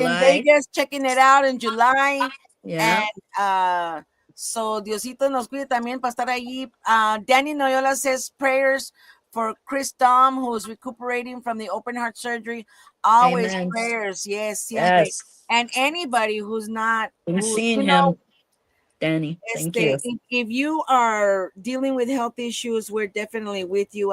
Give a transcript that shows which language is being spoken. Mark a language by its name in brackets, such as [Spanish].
[English] In Vegas, checking it out in July. Yeah. And so [Spanish] Diosito nos cuide también para estar allí. [English] Danny Noyola says prayers for Chris Dom, who is recuperating from the open heart surgery. Always Amen. prayers. Yes, yes. And anybody who's not seeing him, Danny. Thank you. If you are dealing with health issues, we're definitely with you.